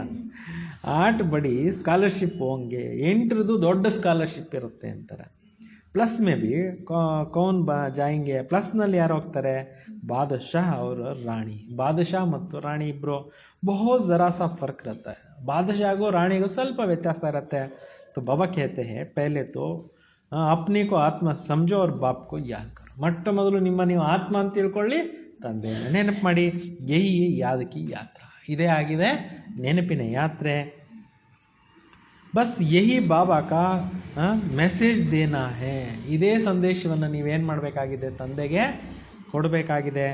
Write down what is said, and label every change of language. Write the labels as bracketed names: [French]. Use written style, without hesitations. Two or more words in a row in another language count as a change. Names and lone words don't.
[Kannada] 8 [Hindi] बड़ी स्कॉलरशिप होंगे, [Kannada] 8ರದ್ದು ದೊಡ್ಡ ಸ್ಕಾಲರ್ಶಿಪ್ ಇರುತ್ತೆ ಅಂತಾರೆ. [Hindi] प्लस में भी कौन जाएंगे. [Kannada] ಪ್ಲಸ್ನಲ್ಲಿ ಯಾರು ಹೋಗ್ತಾರೆ? ಬಾದಶಾಹ ಅವರು ರಾಣಿ. ಬಾದಶಾಹ ಮತ್ತು ರಾಣಿ ಇಬ್ಬರು [Hindi] बहुत ज़रा सा फ़र्क [Kannada] ಇರುತ್ತೆ. ಬಾದಶಾಹಗೂ ರಾಣಿಗೂ ಸ್ವಲ್ಪ ವ್ಯತ್ಯಾಸ ಇರುತ್ತೆ. तो बाबा कहते हैं पहले तो अपने को आत्मा समझो और बाप को याद करो. ಮೊಟ್ಟ ಮೊದಲು ನಿಮ್ಮ ನೀವು ಆತ್ಮ ಅಂತ ತಿಳ್ಕೊಳ್ಳಿ, ತಂದೆಯನ್ನು ನೆನಪು ಮಾಡಿ. [Hindi] यही याद की यात्रा. [Kannada] ಇದೇ ಆಗಿದೆ ನೆನಪಿನ ಯಾತ್ರೆ. [Hindi] बस यही बाबा का मैसेज देना है. [Kannada] ಇದೇ ಸಂದೇಶವನ್ನು ನೀವೇನು ಮಾಡಬೇಕಾಗಿದೆ? ತಂದೆಗೆ ಕೊಡಬೇಕಾಗಿದೆ.